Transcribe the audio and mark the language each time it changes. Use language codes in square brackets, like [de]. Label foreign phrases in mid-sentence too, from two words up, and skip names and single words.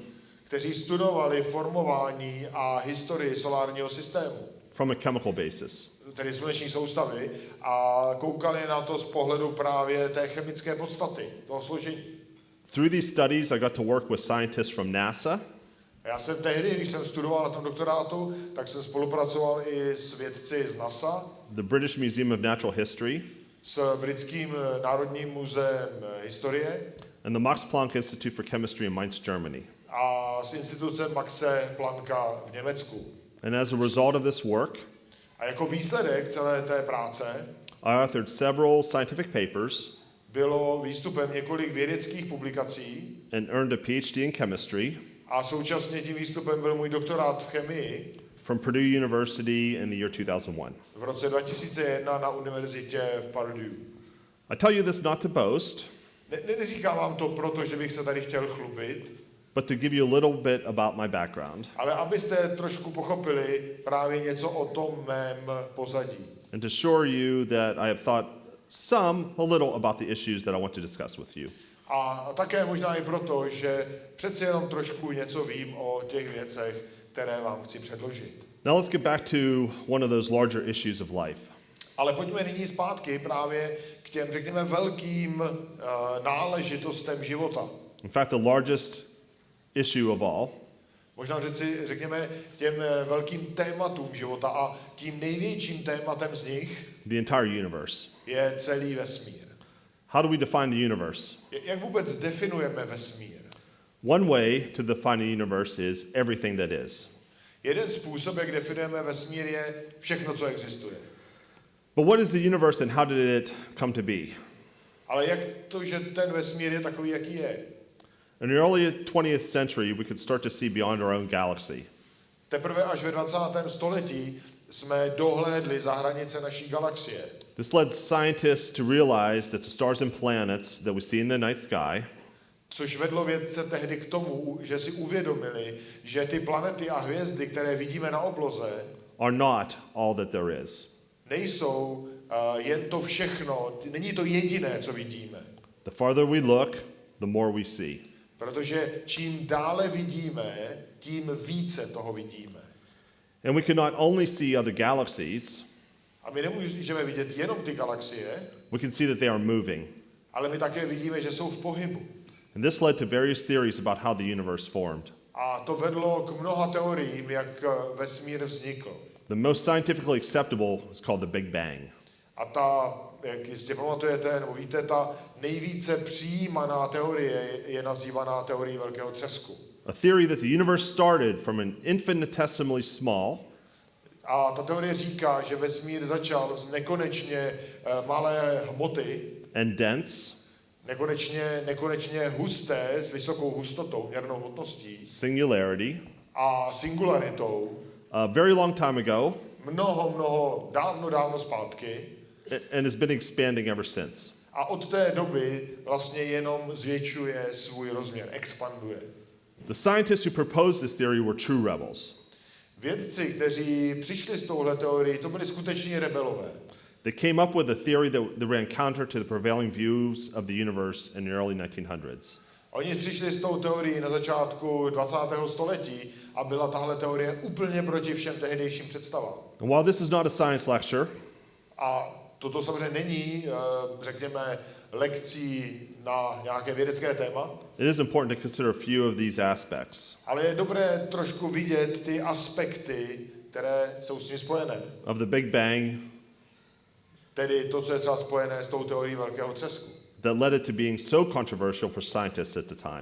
[cs] kteří studovali formování a historii solárního systému. [en] From a chemical basis. [cs] Tedy sluneční soustavy, a koukali na to z pohledu právě té chemické podstaty, toho složení. [en] Through these studies, I got to work with scientists from NASA. [cs] Já jsem tehdy, když jsem studoval na tom doktorátu, tak jsem spolupracoval i s vědci z NASA, [en] the British Museum of Natural History, [cs] s britským národním muzeem historie [en] and the Max Planck Institute for Chemistry in Mainz, Germany. [cs] a s institucem Maxe Plancka v Německu. [en] And as a result of this work, [cs] A jako výsledek celé té práce [en] I authored several scientific papers [cs] bylo výstupem několik vědeckých publikací [en] and earned a PhD in chemistry [cs] a současně tím výstupem byl můj doktorát v chemii [en] from Purdue University in the year 2001. [cs] v roce 2001 na univerzitě v Purdue. [en] I tell you this not to boast, [cs] Neříkám vám to proto, že bych se tady chtěl chlubit, [en] but to give you a little bit about my background [cs] ale abyste trošku pochopili právě něco o tom mém pozadí. [en] and to assure you that I have thought a little about the issues that I want to discuss with you. [cs] A také možná i proto, že přeci jenom trošku něco vím o těch věcech, které vám chci předložit. [en] Now let's get back to one of those larger issues of life. [cs] Ale pojďme nyní zpátky právě k těm, řekněme, velkým náležitostem života. [en] In fact, the largest issue of all, [cs] Možná řekněme, těm velkým tématům života a tím největším tématem z nich [en] the entire universe. [cs] je celý vesmír. [en] How do we define the universe? [cs] Jak vůbec definujeme vesmír? [en] One way to define the universe is everything that is. [cs] Jeden způsob, jak definujeme vesmír, je všechno, co existuje. [en] But what is the universe and how did it come to be? [cs] Ale jak to, že ten vesmír je takový, jaký je? [en] In the early 20th century, we could start to see beyond our own galaxy. [cs] Teprve až ve 20. století jsme dohlédli za hranice naší galaxie. [en] This led scientists to realize that the stars and planets that we see in the night sky [cs] Což vedlo vědce tehdy k tomu, že si uvědomili, že ty planety a hvězdy, které vidíme na obloze, [en] are not all that there is. [cs] nejsou jen to všechno, není to jediné, co vidíme. [en] The farther we look, the more we see. [cs] Protože čím dále vidíme, tím více toho vidíme. [en] And we can not only see other galaxies, [cs] A my nemůžeme vidět jenom ty galaxie, [en] we can see that they are moving. [cs] ale my také vidíme, že jsou v pohybu. [en] And this led to various theories about how the universe formed. [cs] A to vedlo k mnoha teoriím, jak vesmír vznikl. [en] The most scientifically acceptable is called the Big Bang. [cs] A ta, jak jistě pamatujete, nebo víte, ta nejvíce přijímaná teorie je nazývaná teorií velkého třesku. [en] A theory that the universe started from an infinitesimally small [cs] A ta teorie říká, že vesmír začal z nekonečně malé hmoty, [en] and dense, [cs] nekonečně husté, s vysokou hustotou, měrnou hmotností [en] singularity, [cs] a singularitou, [en] a very long time ago, [cs] dávno zpátky, [en] and has been expanding ever since. [cs] a od té doby vlastně jenom zvětšuje svůj rozměr, expanduje. [en] The scientists who proposed this theory were true rebels. [cs] Vědci, kteří přišli s touhle teorií, to byli skuteční rebelové. [en] They came up with a theory that ran counter to the prevailing views of the universe in the early 1900s. [cs] Oni přišli s tou teorií na začátku 20. století a byla tahle teorie úplně proti všem tehdejším představám. [en] And while this is not a science lecture, [cs] A toto samozřejmě není, řekněme, lekcí na nějaké vědecké téma, [en] it is important to consider a few of these aspects [cs] ale je dobré trošku vidět ty aspekty, které jsou s tím spojené. [en] of the Big Bang [cs] Tedy to, co je třeba spojené s tou teorií velkého třesku. [en] that led it to being so controversial for scientists at the time.